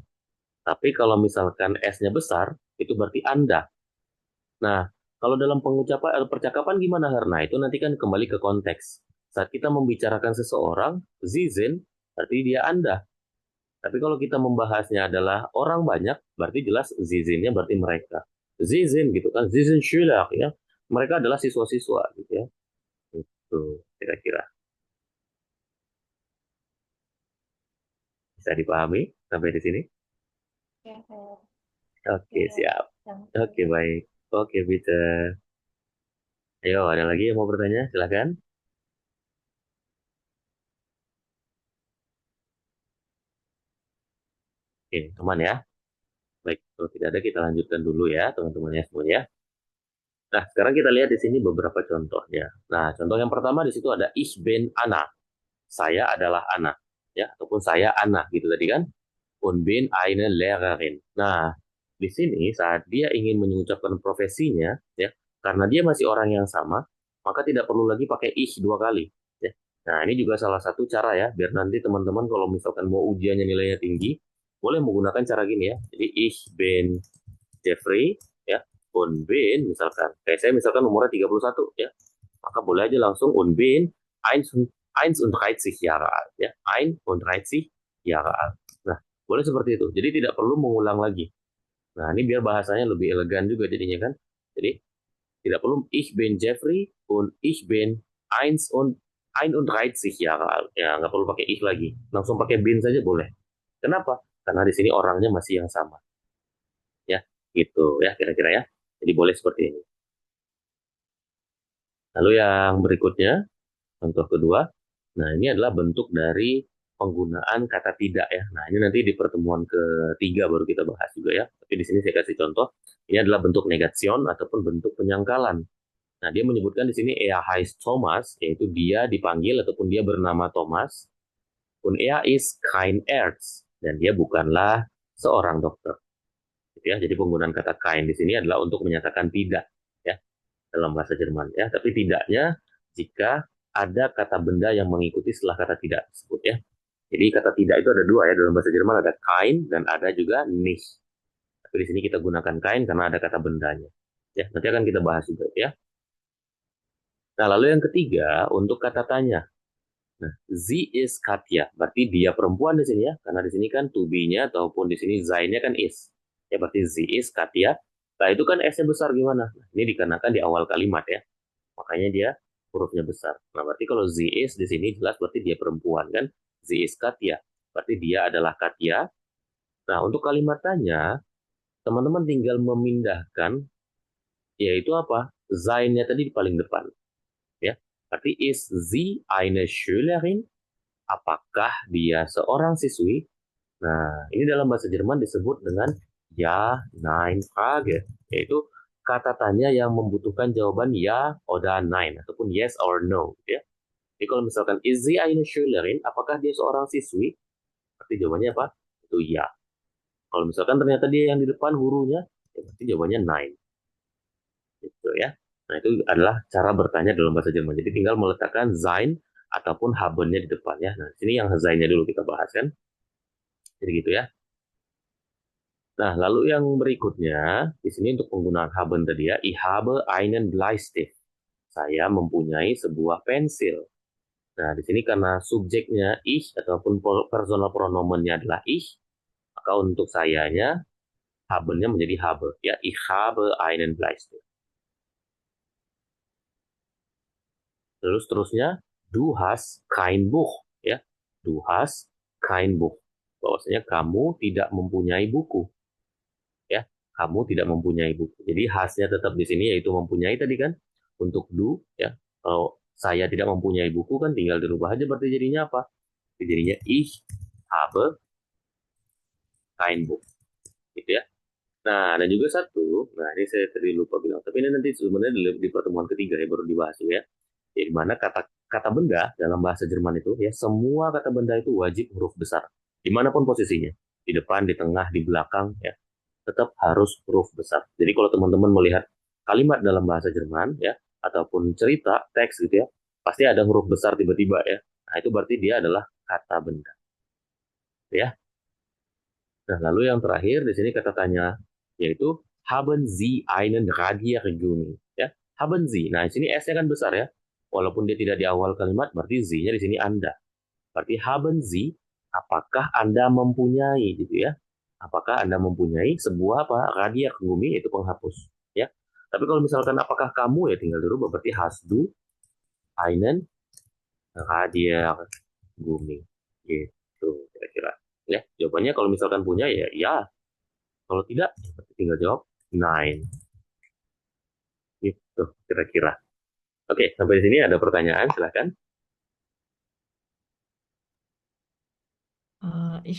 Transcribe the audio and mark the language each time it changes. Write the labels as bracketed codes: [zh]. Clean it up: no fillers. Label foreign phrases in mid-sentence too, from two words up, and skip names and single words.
[id] Tapi kalau misalkan S-nya besar, itu berarti Anda. Nah, kalau dalam pengucapan atau percakapan gimana, Herna? Itu nanti kan kembali ke konteks. Saat kita membicarakan seseorang, [de] Sie sind, [id] berarti dia Anda. Tapi kalau kita membahasnya adalah orang banyak, berarti jelas [de] Sie sind- [id] nya berarti mereka. [de] Sie sind [id] gitu kan, [de] Sie sind Schüler ya. [id] Mereka adalah siswa-siswa gitu ya. Itu kira-kira. Bisa dipahami sampai di sini? Oke, siap. Oke, baik. Oke, Peter. Ayo, ada lagi yang mau bertanya? Silakan. Oke, teman ya. Baik, kalau tidak ada kita lanjutkan dulu ya, teman-temannya semuanya. Nah, sekarang kita lihat di sini beberapa contohnya. Nah, contoh yang pertama di situ ada [de] Ich bin Anna. [id] Saya adalah Anna, ya, ataupun saya Anna gitu tadi kan. [de] Und bin eine Lehrerin. [id] Nah, di sini saat dia ingin mengucapkan profesinya, ya, karena dia masih orang yang sama, maka tidak perlu lagi pakai ich dua kali. Ya. Nah, ini juga salah satu cara ya, biar nanti teman-teman kalau misalkan mau ujiannya nilainya tinggi, boleh menggunakan cara gini ya. Jadi [de] ich bin Jeffrey, [id] ya, [de] und bin [id] misalkan, kayak saya misalkan umurnya 31, ya, maka boleh aja langsung [de] und bin 31 Jahre alt, [id] ya, [de] 31 Jahre alt. [id] Nah, boleh seperti itu. Jadi tidak perlu mengulang lagi. Nah, ini biar bahasanya lebih elegan juga jadinya kan. Jadi tidak perlu [de] ich bin Jeffrey und ich bin 31 Jahre alt. [id] Ya, nggak perlu pakai ich lagi. Langsung pakai bin saja boleh. Kenapa? Karena di sini orangnya masih yang sama. Ya, gitu ya kira-kira ya. Jadi boleh seperti ini. Lalu yang berikutnya, contoh kedua. Nah, ini adalah bentuk dari penggunaan kata tidak ya. Nah, ini nanti di pertemuan ketiga baru kita bahas juga ya. Tapi di sini saya kasih contoh. Ini adalah bentuk negation ataupun bentuk penyangkalan. Nah, dia menyebutkan di sini [de] er heißt Thomas, [id] yaitu dia dipanggil ataupun dia bernama Thomas. [de] Und er ist kein Arzt, [id] dan dia bukanlah seorang dokter. Gitu ya. Jadi penggunaan kata kein di sini adalah untuk menyatakan tidak ya dalam bahasa Jerman ya. Tapi tidaknya jika ada kata benda yang mengikuti setelah kata tidak tersebut ya. Jadi kata tidak itu ada dua ya dalam bahasa Jerman, ada kein dan ada juga nicht. Tapi di sini kita gunakan kein karena ada kata bendanya. Ya, nanti akan kita bahas juga ya. Nah, lalu yang ketiga untuk kata tanya. Nah, [de] sie ist Katja, [id] berarti dia perempuan di sini ya, karena di sini kan [en] to be- [id] nya ataupun di sini sein-nya kan is. Ya, berarti [de] sie ist Katja. [id] Nah, itu kan S-nya besar gimana? Nah, ini dikarenakan di awal kalimat ya. Makanya dia hurufnya besar. Nah, berarti kalau [de] sie ist [id] di sini jelas berarti dia perempuan kan? [de] Sie ist Katja. [id] Berarti dia adalah Katja. Nah, untuk kalimat tanya, teman-teman tinggal memindahkan yaitu apa? Sein-nya tadi di paling depan. Ya. Berarti [de] is sie eine Schülerin? [id] Apakah dia seorang siswi? Nah, ini dalam bahasa Jerman disebut dengan [de] ja, nein, Frage. [id] Yaitu kata tanya yang membutuhkan jawaban ya, [de] oder nein, [en] ataupun yes or no. [id] Ya. Jadi kalau misalkan [de] ist sie eine Schülerin, [id] apakah dia seorang siswi? Berarti jawabannya apa? Itu ya. Kalau misalkan ternyata dia yang di depan gurunya, ya berarti jawabannya nein. Gitu ya. Nah, itu adalah cara bertanya dalam bahasa Jerman. Jadi tinggal meletakkan sein ataupun haben-nya di depan ya. Nah, sini yang sein-nya dulu kita bahas kan. Jadi gitu ya. Nah, lalu yang berikutnya di sini untuk penggunaan haben tadi ya, [de] ich habe einen Bleistift. [id] Saya mempunyai sebuah pensil. Nah, di sini karena subjeknya ich ataupun personal pronomennya adalah ich, maka untuk sayanya haben-nya menjadi habe ya, [de] ich habe einen Bleistift. [id] Terus terusnya [de] du hast kein Buch [id] ya. [de] Du hast kein Buch. [id] Bahwasanya kamu tidak mempunyai buku. Ya, kamu tidak mempunyai buku. Jadi hasnya tetap di sini yaitu mempunyai tadi kan. Untuk du ya. Kalau saya tidak mempunyai buku kan tinggal dirubah aja berarti jadinya apa? [de] Jadinya ich habe kein Buch. [id] Gitu ya. Nah, dan juga satu, nah ini saya tadi lupa bilang, tapi ini nanti sebenarnya di pertemuan ketiga ya baru dibahas ya. Di mana kata benda dalam bahasa Jerman itu ya, semua kata benda itu wajib huruf besar dimanapun posisinya, di depan, di tengah, di belakang ya, tetap harus huruf besar. Jadi kalau teman-teman melihat kalimat dalam bahasa Jerman ya, ataupun cerita teks gitu ya, pasti ada huruf besar tiba-tiba ya. Nah itu berarti dia adalah kata benda ya. Nah lalu yang terakhir di sini kata tanya yaitu [de] haben Sie einen Radiergummi [id] ya. [de] Haben Sie. [id] Nah di sini S-nya kan besar ya. Walaupun dia tidak di awal kalimat, berarti Z-nya di sini Anda. Berarti [de] haben Sie, [id] apakah Anda mempunyai gitu ya? Apakah Anda mempunyai sebuah apa? Radiergummi itu penghapus ya. Tapi kalau misalkan apakah kamu ya tinggal dirubah berarti [de] hast du einen Radiergummi [id] gitu kira-kira. Ya, jawabannya kalau misalkan punya ya ya. Kalau tidak, ya berarti tinggal jawab nein. Gitu kira-kira. Oke, sampai di sini ada pertanyaan, silakan. Ich